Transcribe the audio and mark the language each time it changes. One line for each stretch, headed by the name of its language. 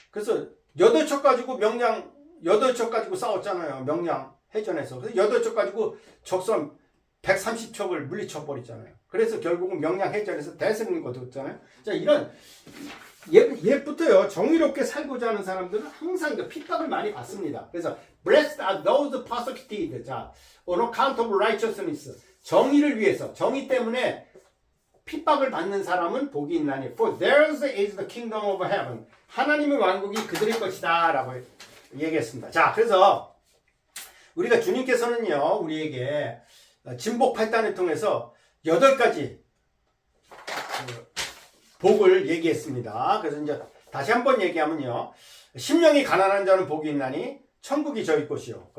Korean: 그래서 8척 가지고 8척 가지고 싸웠잖아요. 명량 해전에서. 그래서 8척 가지고 적선 130척을 물리쳐버리잖아요. 그래서 결국은 명량 해전에서 대승을 거뒀잖아요. 자, 이런 옛부터요, 정의롭게 살고자 하는 사람들은 항상 핍박을 많이 받습니다. 그래서
English: blessed are those persecuted. 자, on account of righteousness.
Korean: 정의를 위해서, 정의 때문에 핍박을 받는 사람은 복이 있나니
English: for theirs is the kingdom of heaven.
Korean: 하나님의 왕국이 그들의 것이다 라고 얘기했습니다. 자, 그래서 우리가 주님께서는요 우리에게 진복 8단을 통해서 8가지 복을 얘기했습니다. 그래서 이제 다시 한번 얘기하면요, 심령이 가난한 자는 복이 있나니 천국이 저희 것이요.